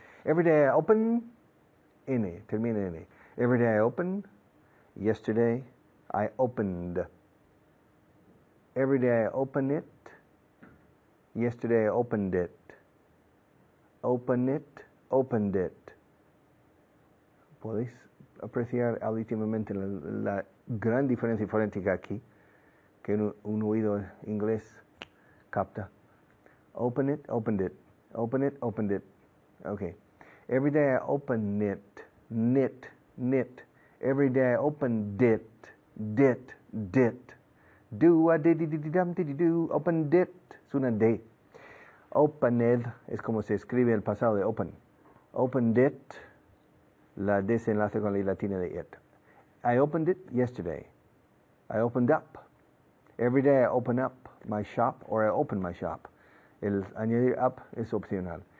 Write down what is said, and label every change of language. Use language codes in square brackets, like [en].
[en] Every day I open, N, termina N. Every day I open, yesterday I opened. Every day I open it, yesterday I opened it. Open it, opened it. [es] Podéis apreciar auditivamente la gran diferencia fonética aquí, que un oído inglés capta. [en] Open it, opened it. Open it, opened it. Okay. Every day I open it, knit, knit. Every day I open dit, dit, dit. Do a diddy diddy dum diddy do. Open dit. Suena de. [es] Opened es como se escribe el pasado de open. Opened it. La D se enlaza con la I latina de it. [en] I opened it yesterday. I opened up. Every day I open up my shop or I open my shop. [es] El añadir up es opcional.